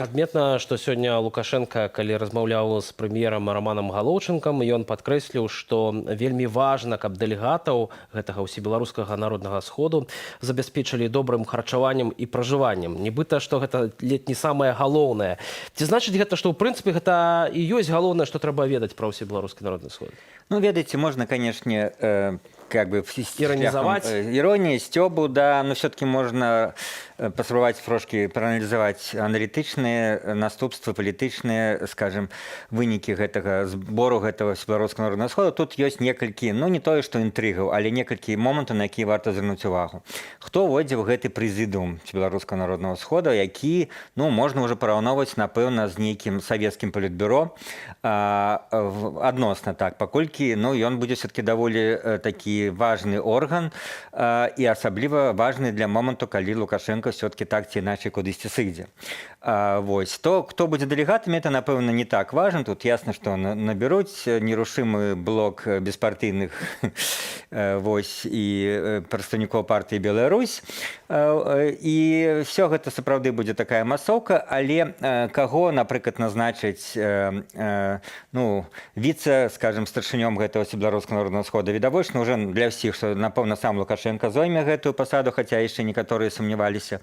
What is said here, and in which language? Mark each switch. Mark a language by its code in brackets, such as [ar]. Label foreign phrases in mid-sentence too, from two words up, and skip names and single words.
[be] Адметна, што сёння Лукашенко, калі размаўляў з прэм'ерам Романам Галоўчынкам, ён падкрэсліў, што вельмі важна, каб дэлегатаў гэтага ўсебеларускага народнага сходу забяспечылі добрым харчаваннем і пражываннем. Нібыта, што гэта ледь не самае галоўнае. Ці значыць гэта, што ў прынцыпе гэта і ёсць галоўнае, што трэба ведаць пра ўсебеларускі народны сход? Ну, ведаете, [ru] можно, конечно, как бы иронизовать. Иронии, стёбу, да, но все-таки можно [be] паспрабаваць трошки прааналізаваць аналітычныя наступствы, палітычныя, скажем, вынікі гэтага збору гэтага беларускага народнага сходу. Тут ёсць некалькі, ну не тое, што інтрыгаў, але некалькі момантаў, на якія варта звярнуць увагу. Хто войдзе ў гэты прэзідыум беларускага народнага сходу, які, ну, можна ўжо параўноўваць, напэўна, з нейкім савецкім палітбюро, адносна так, паколькі, ну, ён будзе все-таки даволі такі важны орган і асабліва важны для моманту, калі Лукашенко все-таки так ці иначе кудысьці сыдзе. Вось. [ru] То, кто будет делегатами, это, напэўна, не так важно. Тут ясно, что [be] наберуць [ru] нерушимый блок беспартыйных [be] вось, і прадстаўнікоў партыі «Белая Русь». І все гэта сапраўды будзе такая масоўка, але каго, напрыклад, назначыць ну, віце, скажем, старшынём гэтага ўсебеларускага народнага схода, відавочна уже для ўсіх, што, напэўна, сам Лукашенко зойме гэтую пасаду, хаця яшчэ некаторыя сумняваліся.